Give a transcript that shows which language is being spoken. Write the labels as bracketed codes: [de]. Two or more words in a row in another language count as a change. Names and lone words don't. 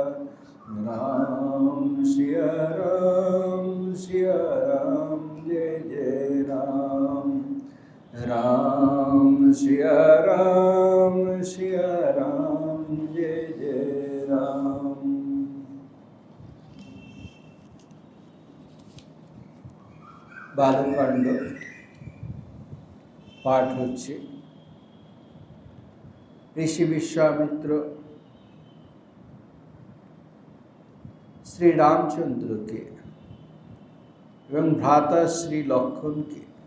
[hi] राम सिया राम जय जय राम। राम सिया राम जय जय राम। [bn] বালকাণ্ড পাঠ হচ্ছে। ঋষি বিশ্বামিত্র শ্রী রামচন্দ্রকে এবং ভ্রাতা শ্রী লক্ষ্মণকে